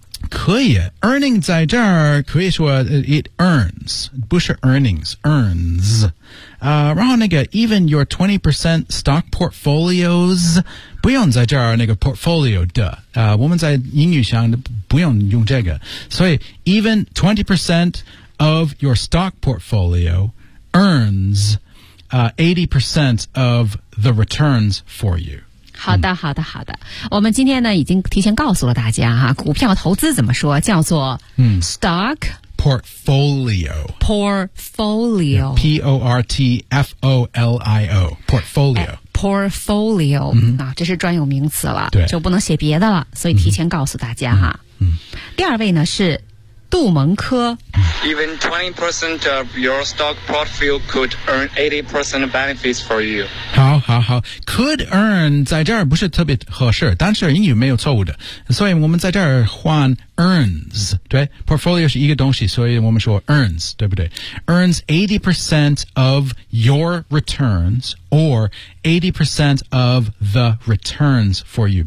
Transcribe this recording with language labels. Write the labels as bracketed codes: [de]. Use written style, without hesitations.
[zh] 可以 ,earning 在这儿可以说 [en] it earns, [zh] 不是 earnings, earns. 然后那个 [en] even your 20% stock portfolios, [zh] 不用在这儿那个 portfolio 的。我们在英语上不用用这个。 [en] 所以 even 20% of your stock portfolio earns, 80% of the returns for you. [zh] 好的好的好的。我们今天呢已经提前告诉了大家哈、啊、股票投资怎么说叫做 stock [en] portfolio. Portfolio. P-O-R-T-F-O-L-I-O. Portfolio. Portfolio.、 Mm-hmm. [zh] 啊这是专有名词了。对。就不能写别的了所以提前告诉大家哈、啊。 [en] Mm-hmm. [zh] 第二位呢是杜蒙科。 [en] Even 20% of your stock portfolio could earn 80% benefits for you. [zh] 好好好 , [en] could earn [zh] 在这儿不是特别合适但是英语没有错误的。所以我们在这儿换 earns, 对 ,portfolio 是一个东西所以我们说 earns, 对不对 ? [en] earns 80% of your returns, or 80% of the returns for you.